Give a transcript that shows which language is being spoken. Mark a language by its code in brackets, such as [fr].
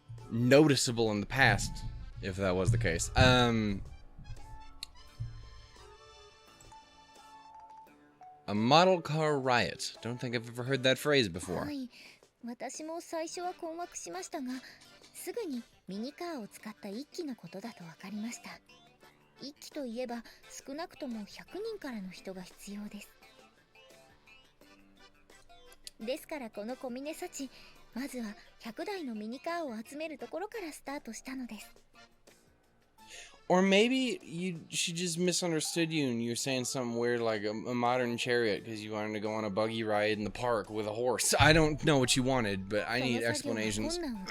[en] noticeable in the past, if that was the case. A model car riot. Don't think I've ever heard that phrase before. [ja] はい、私も最初は困惑しましたが、すぐにミニカーを使った一機のことだと分かりました。一機といえば少なくとも100人からの人が必要です。ですからこの小峰幸、まずは100台のミニカーを集めるところからスタートしたのです。 [en] Or maybe she just misunderstood you and you're saying something weird like a modern chariot because you wanted to go on a buggy ride in the park with a horse. I don't know what you wanted, but I need explanations.